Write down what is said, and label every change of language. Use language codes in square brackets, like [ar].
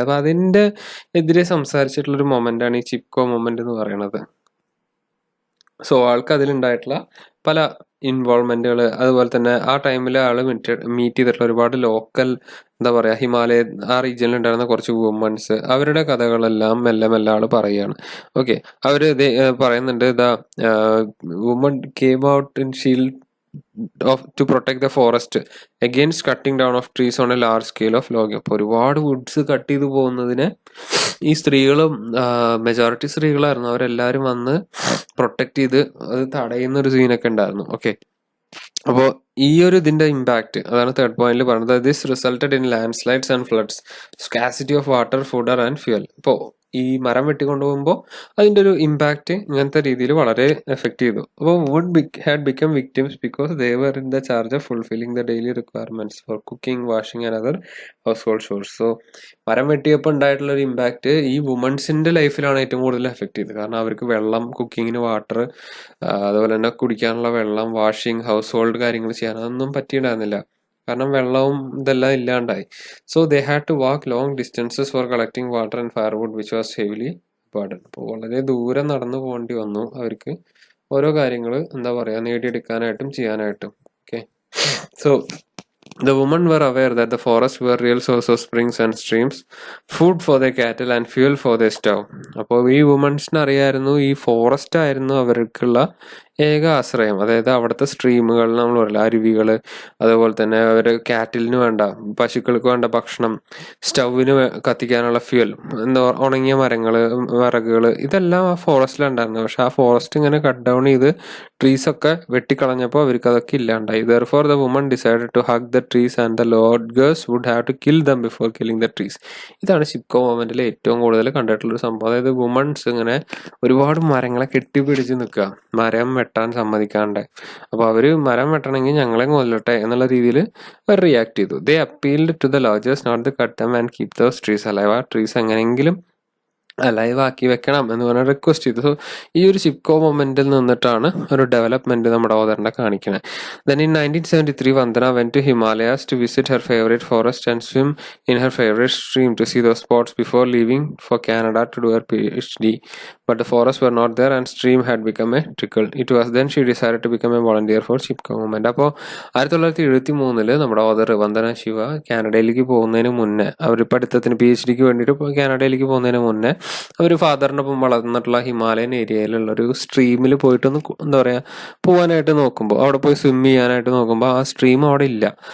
[ml] അപ്പൊ അതിന്റെ എതിരെ സംസാരിച്ചിട്ടുള്ള ഒരു മൊമെന്റാണ് ഈ ചിപ്കോ മൊമെന്റ് എന്ന് പറയുന്നത്. സോ ആൾക്ക് അതിലുണ്ടായിട്ടുള്ള പല ഇൻവോൾവ്മെന്റുകൾ, അതുപോലെ തന്നെ ആ ടൈമിൽ ആള് മീറ്റ് ചെയ്തിട്ടുള്ള ഒരുപാട് ലോക്കൽ എന്താ പറയാ ഹിമാലയ ആ റീജിയനിൽ ഉണ്ടായിരുന്ന കുറച്ച് വുമൺസ്, അവരുടെ കഥകളെല്ലാം മെല്ലെ മെല്ലെ ആള് പറയുകയാണ്. ഓക്കെ, അവര് പറയുന്നുണ്ട് [en] The woman came out in shield to protect the forest against cutting down of trees on a large scale of logging. [ml] അപ്പോൾ ഒരുപാട് വുഡ്സ് കട്ട് ചെയ്ത് പോകുന്നതിനെ ഈ സ്ത്രീകളും മെജോറിറ്റി സ്ത്രീകളായിരുന്നു, അവരെല്ലാവരും വന്ന് പ്രൊട്ടക്ട് ചെയ്ത് അത് തടയുന്ന ഒരു സീനൊക്കെ ഉണ്ടായിരുന്നു. ഓക്കെ, അപ്പോൾ ഈ ഒരു ഇതിന്റെ ഇമ്പാക്ട് അതാണ് തേർഡ് പോയിന്റിൽ പറയുന്നത്. [en] This resulted in landslides and floods, scarcity of water, food and fuel. [ml] ഇപ്പോൾ ഈ മരം വെട്ടിക്കൊണ്ടുപോകുമ്പോൾ അതിന്റെ ഒരു ഇമ്പാക്ട് ഇങ്ങനത്തെ രീതിയിൽ വളരെ എഫക്ട് ചെയ്തു. [en] അപ്പോൾ would had become victims because they were in the charge of fulfilling the daily requirements for cooking, washing and other household chores. [ml] So മരം വെട്ടിയപ്പോൾ ഉണ്ടായിട്ടുള്ള ഒരു ഇമ്പാക്ട് ഈ വുമൺസിന്റെ ലൈഫിലാണ് ഏറ്റവും കൂടുതൽ എഫക്ട് ചെയ്തത്. കാരണം അവർക്ക് വെള്ളം, കുക്കിങ്ങിന് വാട്ടർ, അതുപോലെ തന്നെ കുടിക്കാനുള്ള വെള്ളം, വാഷിംഗ്, ഹൗസ് ഹോൾഡ് കാര്യങ്ങൾ ചെയ്യാൻ അതൊന്നും പറ്റിയിട്ടുണ്ടായിരുന്നില്ല. കാരണം വെള്ളവും ഇതെല്ലാം ഇല്ലാണ്ടായി. [en] So they had to walk long distances for collecting water and firewood which was heavily burden. [ml] അപ്പോൾ വളരെ ദൂരം നടന്നു പോകേണ്ടി വന്നു അവർക്ക് ഓരോ കാര്യങ്ങൾ എന്താ പറയുക നേടിയെടുക്കാനായിട്ടും ചെയ്യാനായിട്ടും. [en] Okay, so the women were aware that the forests were real source of springs and streams, food for their cattle and fuel for their stove. [ml] അപ്പോൾ ഈ വുമൺസിന് അറിയായിരുന്നു ഈ ഫോറസ്റ്റ് ആയിരുന്നു അവർക്കുള്ള ഏക ആശ്രയം. അതായത് അവിടുത്തെ സ്ട്രീമുകൾ, നമ്മൾ പറയില്ല അരുവികൾ, അതുപോലെ തന്നെ അവർ കാറ്റിലിന് വേണ്ട, പശുക്കൾക്ക് വേണ്ട ഭക്ഷണം, സ്റ്റൗവിന് കത്തിക്കാനുള്ള ഫ്യൂൽ, എന്താ ഉണങ്ങിയ മരങ്ങൾ, വിറകുകൾ, ഇതെല്ലാം ആ ഫോറസ്റ്റിലുണ്ടായിരുന്നു. പക്ഷെ ആ ഫോറസ്റ്റ് ഇങ്ങനെ കട്ട് ഡൗൺ ചെയ്ത് ട്രീസ് ഒക്കെ വെട്ടിക്കളഞ്ഞപ്പോൾ അവർക്ക് അതൊക്കെ ഇല്ലാണ്ടായി. [en] Therefore the woman decided to hug the trees and the loggers would have to kill them before killing the trees. [ml] ഇതാണ് ചിപ്കോ മൊമെന്റിൽ ഏറ്റവും കൂടുതൽ കണ്ടിട്ടുള്ളൊരു സംഭവം. അതായത് വുമൺസ് ഇങ്ങനെ ഒരുപാട് മരങ്ങളെ കെട്ടിപ്പിടിച്ച് നിൽക്കുക, മരം വെട്ടാൻ സമ്മതിക്കാണ്ട്. അപ്പോൾ അവര് മരം വെട്ടണമെങ്കിൽ ഞങ്ങളെ കൊല്ലട്ടെ എന്നുള്ള രീതിയിൽ അവർ റിയാക്ട് ചെയ്തു. [en] They appealed to the loggers not to cut them and keep those trees alive. [ml] ആ ട്രീസ് എങ്ങനെയെങ്കിലും ലൈവ് ആക്കി വെക്കണം എന്ന് പറഞ്ഞ റിക്വസ്റ്റ് ചെയ്തു. സോ ഈ ഒരു ചിപ്കോ മൊമെന്റിൽ നിന്നിട്ടാണ് ഒരു ഡെവലപ്മെന്റ് നമ്മുടെ ഓദറിനെ കാണിക്കുന്നത്. [en] Then in 1973 Vandana went to Himalayas to visit her favourite forest and swim in her favourite stream to see those spots before leaving for Canada to do her PhD. But the forests were not there and stream had become a trickle. It was then she decided to become a volunteer for Chipko movement. [ml] അപ്പോൾ 1973 നമ്മുടെ author Vandana Shiva കാനഡയിലേക്ക് പോകുന്നതിന് മുന്നേ, അവർ പഠിത്തത്തിന് PhDക്ക് വേണ്ടിയിട്ട് കാനഡയിലേക്ക് പോകുന്നതിന് മുന്നേ അവർ ഫാദറിനൊപ്പം വളർന്നിട്ടുള്ള Himalayan ഏരിയയിലുള്ള ഒരു സ്ട്രീമിൽ പോയിട്ടൊന്ന് എന്താ പറയുക പോകാനായിട്ട് നോക്കുമ്പോൾ, അവിടെ പോയി സ്വിം ചെയ്യാനായിട്ട് നോക്കുമ്പോൾ ആ സ്ട്രീം അവിടെ ഇല്ല.